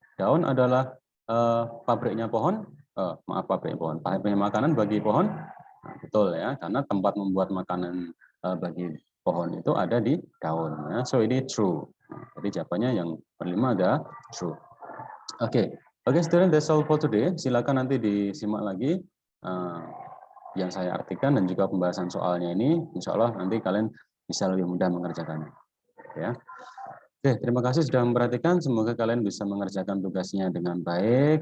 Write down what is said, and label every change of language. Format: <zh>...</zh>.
<id>Daun adalah pabriknya pohon. Pabriknya pohon. Pabriknya makanan bagi pohon. Nah, betul ya, karena tempat membuat makanan bagi pohon itu ada di daun. Ya. So ini true. Jadi jawabannya yang kelima ada true.</id> <en>Oke, student, that's all for today.</en> <id>Silakan nanti disimak lagi yang saya artikan dan juga pembahasan soalnya ini. Insya Allah nanti kalian bisa lebih mudah mengerjakannya. Ya. Oke, terima kasih sudah memperhatikan. Semoga kalian bisa mengerjakan tugasnya dengan baik.</id>